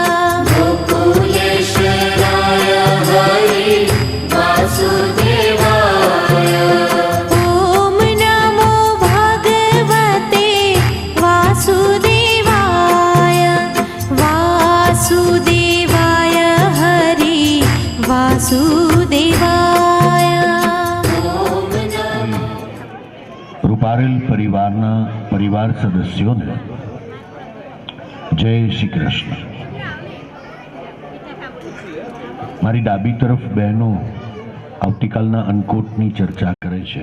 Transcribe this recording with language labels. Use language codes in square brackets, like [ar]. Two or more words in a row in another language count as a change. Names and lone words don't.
[sa] गोकुलेश्वराय हरि वासुदेवाय ओम नमो भगवते वासुदेवाय वासुदेवाय हरि वासुदेवाय [gu] રૂપારેલ પરિવારના પરિવાર સદસ્યોને જય શ્રી કૃષ્ણ. મારી ડાબી તરફ બહેનો આવતીકાલના અન્નકૂટની ચર્ચા કરે છે.